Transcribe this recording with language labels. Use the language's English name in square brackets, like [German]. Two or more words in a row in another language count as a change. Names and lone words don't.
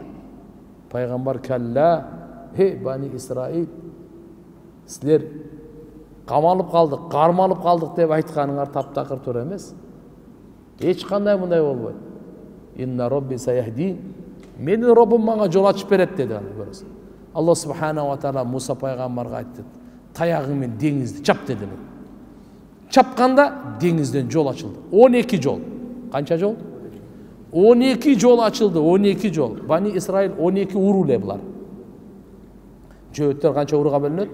[Kyrgyz] Пайгамбар калла, Бани Исраил, силер камалып калдык, кармалып калдык деп айтканыңар таптакыр туура эмес. Эч кандай мындай болбойт. [Arabic] إن ربي سيهدين. [Kyrgyz] Менин Роббум мага жол ачып берет деди аны көрөсүң. [Arabic] الله سبحانه وتعالى [Kyrgyz] Муса пайгамбарга айтты. Таягың менен деңизди чап деди. Чапканда деңизден жол ачылды. 12 жол. Канча жол? 12 жол ачылды, 12 жол. Бани Исраил 12 уру эле булар. Жөөттөр канча урууга бөлүнөт?